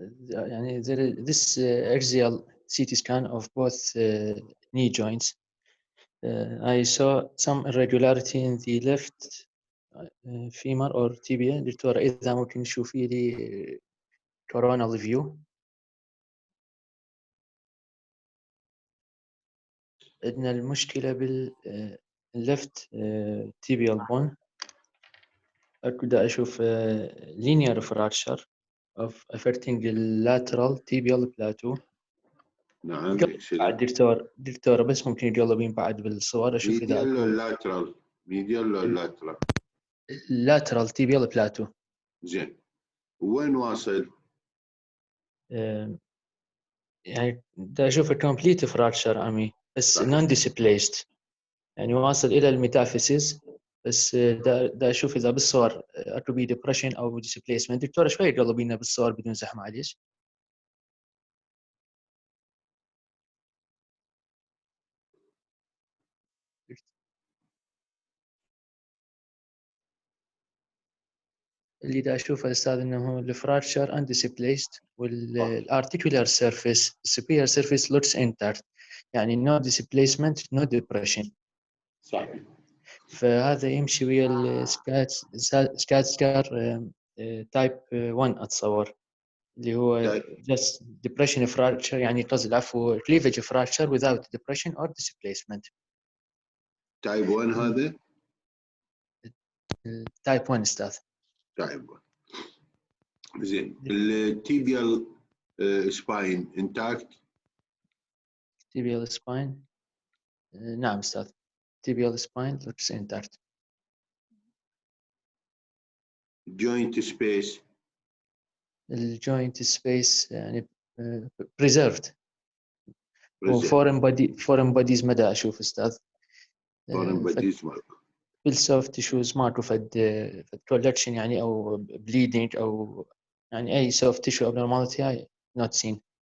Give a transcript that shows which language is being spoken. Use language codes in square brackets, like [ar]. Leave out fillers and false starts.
[en] يعني this axial CT scan of both knee joints. I saw some irregularity in the left femur or tibia. [ar] دكتورة إذا ممكن تشوفي لي [en] coronal view. [ar] عندنا المشكلة بال [en] left tibial bone. [ar] أبدأ أشوف [en] linear fracture of affecting the lateral tibial plateau. [ar] نعم. دكتورة بس ممكن يقلبين بعد بالصور أشوف إذا ميديال ولا لاترال؟ [en] lateral tibial plateau. [ar] زين. وين واصل؟ يعني دا أشوف [en] complete fracture [ar] عمي بس [en] non displaced، [ar] يعني واصل إلى الميتافيسيس، بس دا أشوف إذا بالصور أكو بي depression أو displacement. دكتورة شوي قلبينا بالصور بدون زحمة معليش. اللي دا أشوفه أستاذ إنه الفراكشر [en] undisplaced والarticular surface superior surface looks intact، [ar] يعني [en] no displacement no depression. [ar] صحيح. فهذا يمشي ويا السكات سكار تايب 1 أتصور، اللي هو [en] just depression fracture، [ar] يعني قصد العفو [en] cleavage fracture without depression or displacement. [ar] تايب 1 هذا؟ تايب 1 أستاذ. تايب 1. زين. التيبيال سباين انتاكت؟ [en] tibial spine [ar] نعم أستاذ. [en] tibial spine looks intact. joint space؟ [ar] الجوينت سبيس يعني [en] preserved. [ar] وفورن بوديز مدى أشوف أستاذ. فورن بوديز ماكو. بالسوفت تيشوز ماكو فد كولكشن يعني أو بليدنج أو يعني أي سوفت تيشو abnormality هاي [en] not seen.